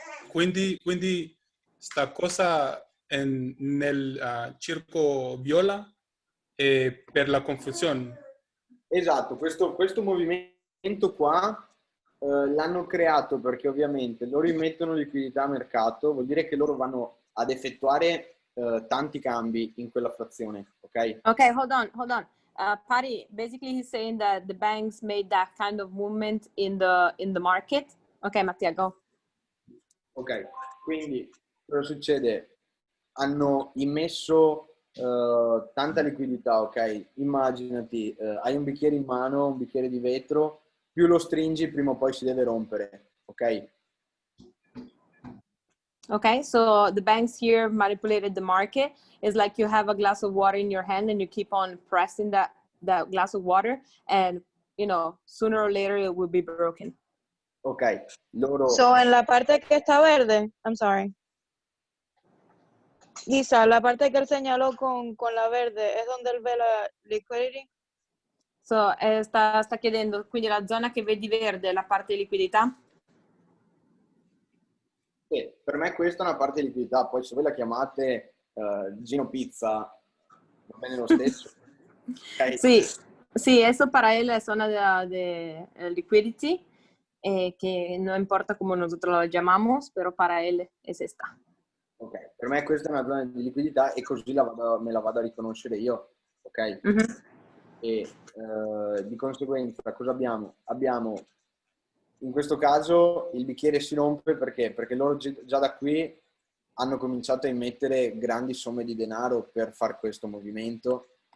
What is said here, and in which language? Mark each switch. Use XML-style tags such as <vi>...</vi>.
<it>Quindi sta cosa nel circo viola è per la confusione. Esatto, questo movimento qua l'hanno creato perché ovviamente loro immettono liquidità a mercato, vuol dire che loro vanno ad effettuare tanti cambi in quella frazione, ok?</it> <en>Okay, hold on. Patty, basically he's saying that the banks made that kind of movement in the market. Okay, Mattia, go.</en> <it>Ok, quindi cosa succede? Hanno immesso tanta liquidità, ok? Immaginati, hai un bicchiere in mano, un bicchiere di vetro, più lo stringi, prima o poi si deve rompere, ok? Okay, so the banks here manipulated the market. It's like you have a glass of water in your hand and you keep on pressing that glass of water, and you know, sooner or later it will be broken. Ok, loro...</it> <es>So, en la parte que está verde,</es> <en>I'm sorry.</en> <es>Isa, la parte que él señaló con la verde, ¿es donde él ve la liquidity?</es> <it>So, sta chiedendo, quindi la zona che vedi verde è la parte di liquidità? Sì, per me questa è una parte di liquidità, poi se voi la chiamate Gino Pizza, va bene lo stesso.</it> <en>Okay?</en> <es>Sí, sí, eso para él es zona de liquidity. que no importa cómo nosotros lo llamamos, pero para él es esta.</es> <it>Ok, per me questa è una zona di liquidità e così me la vado a riconoscere io, ok? E di conseguenza cosa abbiamo? Abbiamo in questo caso il bicchiere si rompe perché loro già da qui hanno cominciato a immettere grandi somme di denaro per far questo movimento.</it>